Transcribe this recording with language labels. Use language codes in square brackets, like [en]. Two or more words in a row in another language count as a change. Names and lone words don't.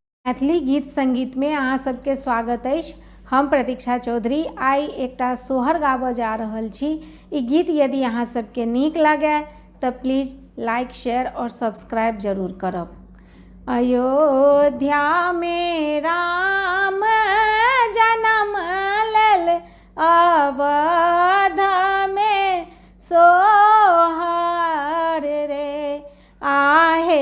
[mai] मैथिली गीत संगीत में अहाँ सबके स्वागत अछि। हम प्रतीक्षा चौधरी आई एकटा सोहर गाबऽ जा रहल छी। ई गीत यदि अहाँ सबके नीक लगे तो [en] please like share [mai] और सब्सक्राइब जरूर करब। अयोध्या में राम जनम लेल अवध में सोहर रे आहे।